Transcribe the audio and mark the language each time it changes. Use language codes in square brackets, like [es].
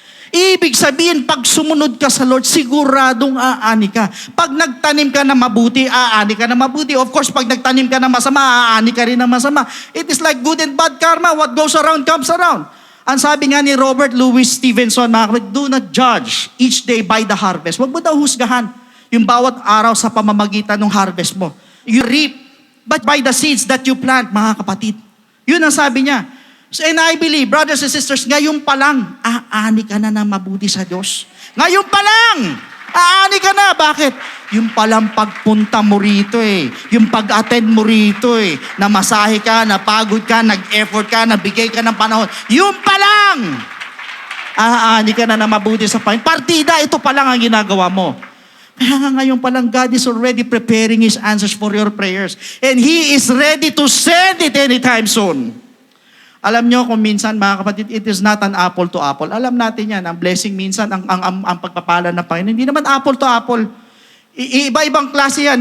[tl] Ibig sabihin, pag sumunod ka sa Lord, siguradong aani ka. Pag nagtanim ka na mabuti, aani ka na mabuti. [en] Of course, [tl] pag nagtanim ka na masama, aani ka rin na masama. [en] It is like good and bad karma. What goes around comes around. [tl] Ang sabi nga ni [en] Robert Louis Stevenson, [tl] mga kapatid, [en] do not judge each day by the harvest. [tl] Huwag mo daw husgahan yung bawat araw sa pamamagitan ng harvest mo. [en] You reap, but by the seeds that you plant, [tl] mga kapatid. Yun ang sabi niya. So, [en] and I believe, brothers and sisters, [tl] ngayon pa lang, aani ka na ng mabuti sa Diyos. Ngayon pa lang, aani ka na. Bakit? Yung palang pagpunta mo rito yung pag-attend mo rito namasahe ka, napagod ka, nag-effort ka, nabigay ka ng panahon. Yung pa lang, aani ka na ng mabuti sa Panginoon. Partida, ito pa lang ang ginagawa mo. Kaya nga ngayon pa lang, [en] God is already preparing His answers for your prayers. And He is ready to send it anytime soon. [tl] Alam nyo kung minsan, mga kapatid, [en] it is not an apple to apple. [tl] Alam natin yan, ang blessing minsan, ang pagpapala ng Panginoon, hindi naman apple to apple. Iba-ibang klase yan.